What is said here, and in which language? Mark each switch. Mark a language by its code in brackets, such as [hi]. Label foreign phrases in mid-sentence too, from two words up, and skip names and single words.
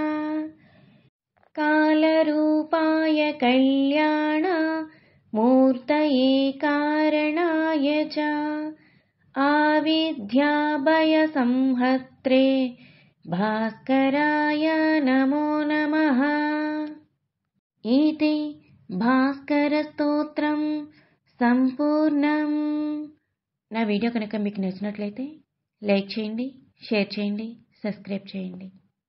[sa] कालरूपाय कल्याणमूर्तये कारणाय च आविद्याभयसंहर्त्रे भास्कराय नमो नमः। इति भास्करस्तोत्रं सम्पूर्णं. [te] నా వీడియో కనుక మీకు నచ్చినట్లయితే లైక్ చేయండి, షేర్ చేయండి, సబ్స్క్రైబ్ చేయండి.